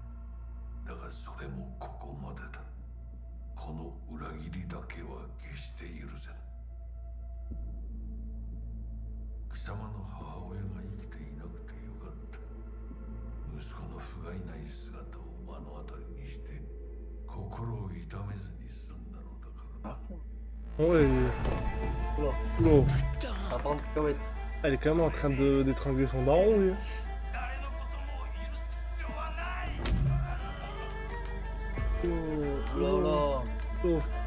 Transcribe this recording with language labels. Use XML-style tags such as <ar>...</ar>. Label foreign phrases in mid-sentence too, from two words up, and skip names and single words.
<ja>だがそれもここまでだ。この裏切りだけは決して許せん。貴様の母親が生きていなくてよかった。息子の不甲斐ない姿を目の当たりにして心を痛めずに済んだのだからな。</ja> <fr>Ouais. Oula. Oula. Putain Ça parle de cacahuètes. Elle est quand même en train d'étrangler son daron, lui. Oh là là. Oh.</fr>